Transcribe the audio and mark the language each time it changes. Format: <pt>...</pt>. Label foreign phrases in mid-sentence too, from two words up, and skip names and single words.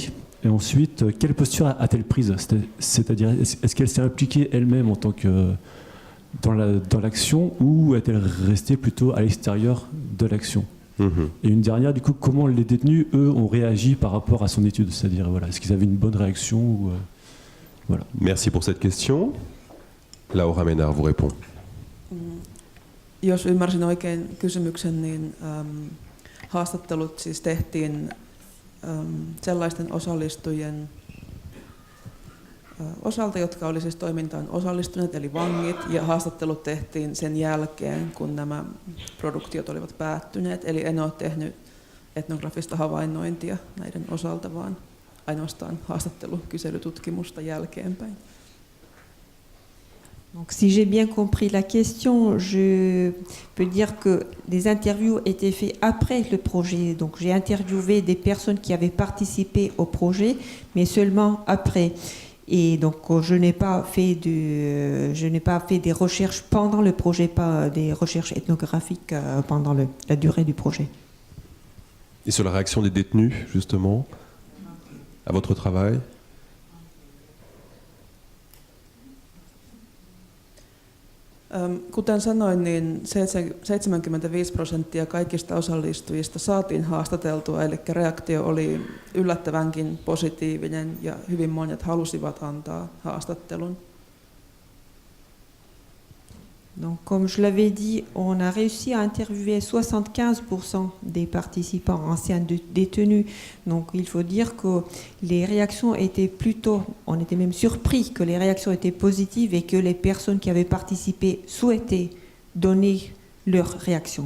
<fr>Et ensuite, quelle posture a-t-elle prise? C'est-à-dire, est-ce qu'elle s'est impliquée elle-même en tant que dans l'action ou est-elle restée plutôt à l'extérieur de l'action? Et une dernière, du coup, comment les détenus, eux, ont réagi par rapport à son étude? C'est-à-dire, voilà, est-ce qu'ils avaient une bonne réaction ou, voilà. Merci pour cette question. Laura Ménard vous répond.</fr> <fi>Jos ymmärsin oikein kysymyksen, niin haastattelut siis tehtiin sellaisten osallistujien osalta, jotka oli siis toimintaan osallistuneet, eli vangit, ja haastattelut tehtiin sen jälkeen, kun nämä produktiot olivat päättyneet. Eli en ole tehnyt etnografista havainnointia näiden osalta, vaan ainoastaan haastattelukyselytutkimusta jälkeenpäin.</fi> <fr>Donc, si j'ai bien compris la question, je peux dire que les interviews étaient faites après le projet. Donc, j'ai interviewé des personnes qui avaient participé au projet, mais seulement après. Et donc, je n'ai pas fait des recherches pendant le projet, pas des recherches ethnographiques pendant la durée du projet. Et sur la réaction des détenus, justement, à votre travail?</fr> <fi>Kuten sanoin, niin 75% kaikista osallistujista saatiin haastateltua, eli reaktio oli yllättävänkin positiivinen ja hyvin monet halusivat antaa haastattelun.</fi> <fr>Donc, comme je l'avais dit, on a réussi à interviewer 75% des participants anciens détenus. Donc, il faut dire que les réactions étaient plutôt, on était même surpris que les réactions étaient positives et que les personnes qui avaient participé souhaitaient donner leurs réactions.</fr>